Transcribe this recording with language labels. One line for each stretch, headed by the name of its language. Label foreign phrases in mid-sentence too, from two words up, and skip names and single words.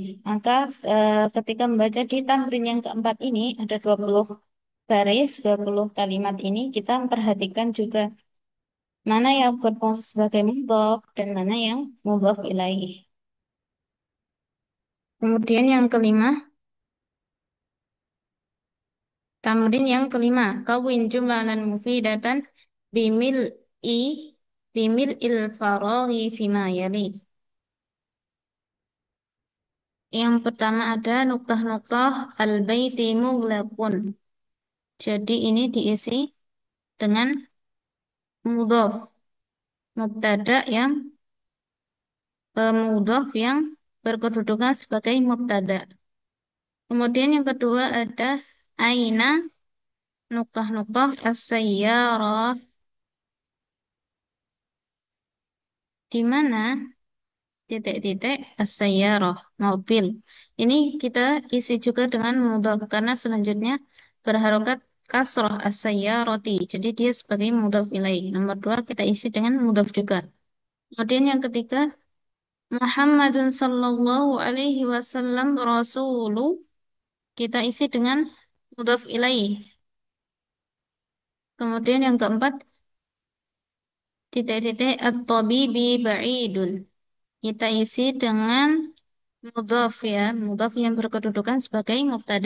Indonesian: Maka ketika membaca di tamrin yang keempat ini ada 20 baris, 20 kalimat ini kita memperhatikan juga mana yang berfungsi sebagai mudhof dan mana yang mudhof ilaih. Kemudian yang kelima, tamrin yang kelima,
Arabic: كوّن جملًا مفيدة بملء بملء الفراغ فيما يلي.
Indonesian: Yang pertama ada nuktah-nuktah
Arabic: البيتِ مغلقٌ.
Indonesian: Jadi ini diisi dengan mudhof, mubtada yang mudhof yang berkedudukan sebagai mubtada. Kemudian yang kedua ada aina nuktah-nuktah as-sayyarah, di mana titik-titik as-sayyarah mobil. Ini kita isi juga dengan mudhaf karena selanjutnya berharokat kasrah as-sayyarati. Jadi dia sebagai mudhaf ilaih. Nomor dua kita isi dengan mudhaf juga. Kemudian yang ketiga
Arabic: محمدٌ صلى الله عليه وسلم رسولُ,
Indonesian: kita isi dengan mudhaf ilaih. Kemudian yang keempat titik-titik
Arabic: الطبيبِ بعيدٌ.
Indonesian: Kita isi dengan mudhaf ya, mudhaf yang berkedudukan sebagai mubtada.